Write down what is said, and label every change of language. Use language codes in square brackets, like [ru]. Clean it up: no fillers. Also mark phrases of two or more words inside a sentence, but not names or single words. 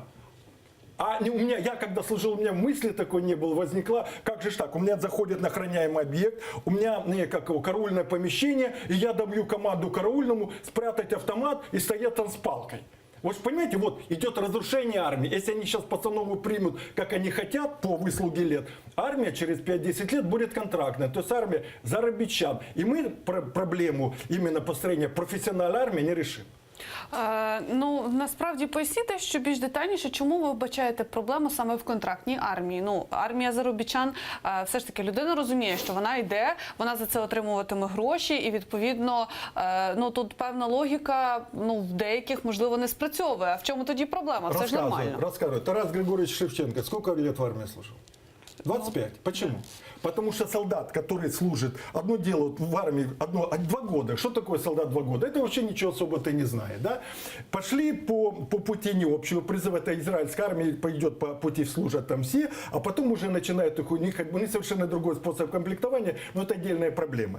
[ru] А я когда служил, у меня мысли такой не было, возникла, как же так, у меня заходит на охраняемый объект, у меня караульное помещение, и я даю команду караульному спрятать автомат и стоять там с палкой. Вот понимаете, вот идет разрушение армии. Если они сейчас постанову примут, как они хотят, по выслуге лет, армия через 5-10 лет будет контрактная. То есть армия заробітчан. И мы проблему именно построения профессиональной армии не решим. [uk] Насправді поясніть, що більш детальніше, чому ви вбачаєте проблему саме в контрактній армії? Армія заробітчан, все ж таки людина розуміє, що вона йде, вона за це отримуватиме гроші і відповідно, тут певна логіка, в деяких, можливо, не спрацьовує. А в чому тоді проблема? Все ж нормально. [ru] Рассказываю. Тарас Григорьевич Шевченко сколько лет в армии служил? 25. Почему? Потому что солдат, который служит, одно дело в армии, 2 года. Что такое солдат 2 года? Это вообще ничего особо-то не знает. Да? Пошли по пути необщего призыва, это израильская армия пойдет по пути, служат там все, а потом уже начинают у них совершенно другой способ комплектования, но это отдельная проблема.